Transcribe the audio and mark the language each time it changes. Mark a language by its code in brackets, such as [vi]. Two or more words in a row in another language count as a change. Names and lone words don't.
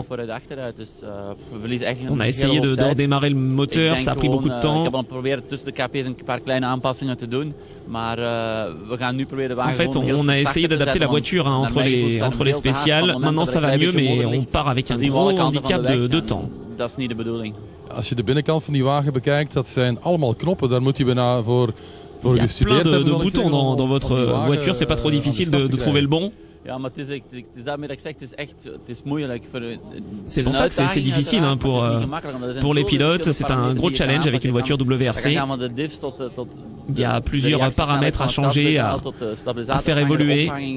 [fr] On a essayé de redémarrer le moteur, ça a pris beaucoup de temps. En fait, on a essayé d'adapter la voiture entre les spéciales. Maintenant, ça va mieux, mais on part avec un gros handicap de temps. [nl] Als je de binnenkant van die wagen bekijkt, dat zijn allemaal knoppen. Daar moet je bijna voor gestudeerd hebben. [fr] Il y a plein de boutons dans votre voiture. C'est pas trop difficile de trouver le bon. C'est pour ça que c'est difficile hein, pour les pilotes. C'est un gros challenge avec une voiture WRC. Il y a plusieurs paramètres à changer, à faire évoluer.